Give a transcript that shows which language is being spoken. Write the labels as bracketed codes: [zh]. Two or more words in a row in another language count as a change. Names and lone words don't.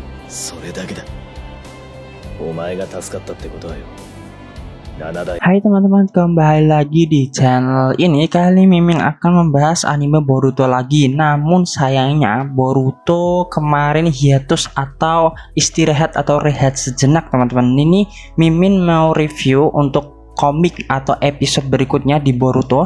[ja] それだけだ。お前が助かったってことだよ。7代。 [id] Hai teman-teman, kembali lagi di channel ini. Kali Mimin akan membahas anime Boruto lagi. Namun sayangnya Boruto kemarin hiatus atau istirahat atau rehat sejenak teman-teman. Ini Mimin mau review untuk komik atau episode berikutnya di Boruto.